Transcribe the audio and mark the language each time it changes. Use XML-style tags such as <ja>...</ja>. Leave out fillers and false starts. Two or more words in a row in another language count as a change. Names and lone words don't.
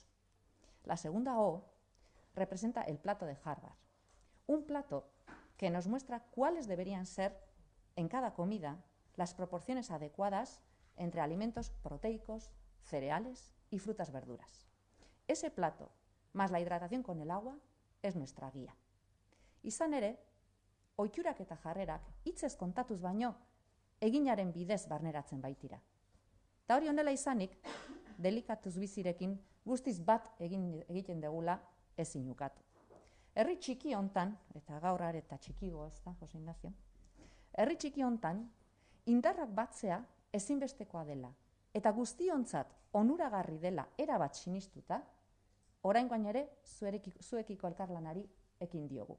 <es>La segunda O representa el plato de Harvard, un plato que nos muestra cuáles deberían ser en cada comida las proporciones adecuadas entre alimentos proteicos, cereales y frutas-verduras. Ese plato, más la hidratación con el agua, es nuestra guía.</es> <eu>Izan ere, ohiturak eta jarrerak hitzez kontatuz baino eginaren bidez barneratzen baitira. Eta hori honela izanik, Delikatuz bizirekin guztiz bat egiten degula ezin ukatu. Herri txiki hontan, eta gaur areta txikigo ez da, Jose Ignacio, herri txiki hontan, indarrak batzea ezinbestekoa dela, eta guztiontzat onuragarri dela erabat sinistuta, oraingoan ere zuekiko elkarlanari ekin diogu.</eu>